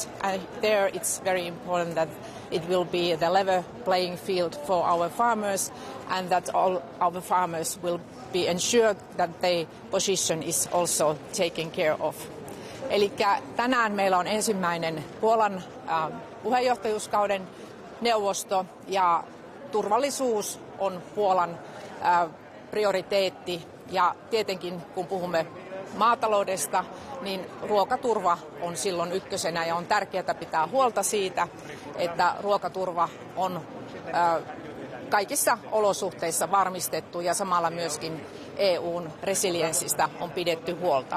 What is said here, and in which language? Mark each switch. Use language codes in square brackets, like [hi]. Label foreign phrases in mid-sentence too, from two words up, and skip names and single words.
[en] There it's very important that it will be the level playing field for our farmers, and that all our farmers will be ensured that their position is also taken care of. [fi] Eli tänään meillä on ensimmäinen Puolan puheenjohtajuuskauden neuvosto, ja turvallisuus on Puolan prioriteetti, ja tietenkin kun puhumme maataloudesta, niin ruokaturva on silloin ykkösenä, ja on tärkeää pitää huolta siitä, että ruokaturva on kaikissa olosuhteissa varmistettu, ja samalla myöskin EUn resilienssistä on pidetty huolta.